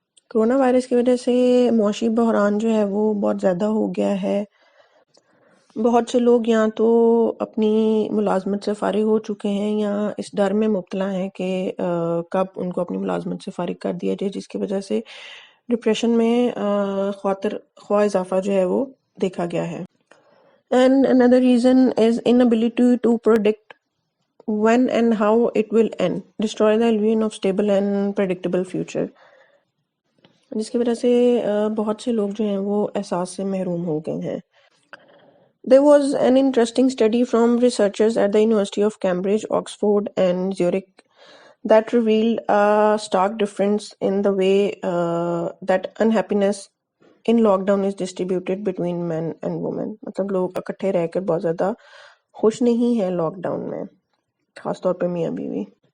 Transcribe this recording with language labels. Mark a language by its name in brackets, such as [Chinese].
[Urdu] Corona virus کی وجہ سے معاشی بحران جو ہے وہ بہت زیادہ ہو گیا ہے۔ بہت سے لوگ یا تو اپنی ملازمت سے فارغ ہو چکے ہیں، یا اس ڈر میں مبتلا ہیں کہ کب ان کو اپنی ملازمت سے فارغ کر دیا جائے، جس کی وجہ سے ڈپریشن میں خواہ اضافہ جو ہے وہ دیکھا گیا ہے۔ [English] And another reason is inability to predict when and how it will end, destroy the illusion of stable and predictable future. [Urdu] جس کی وجہ سے بہت سے لوگ جو ہیں وہ احساس سے محروم ہو گئے ہیں. [English] There was an interesting study from researchers at the University of Cambridge, Oxford, and Zurich that revealed a stark difference in the way that unhappiness in lockdown is distributed between men and women. [Urdu] مطلب لوگ اکٹھے رہ کر بہت زیادہ خوش نہیں ہیں لاک ڈاؤن میں، خاص طور پہ میاں بیوی.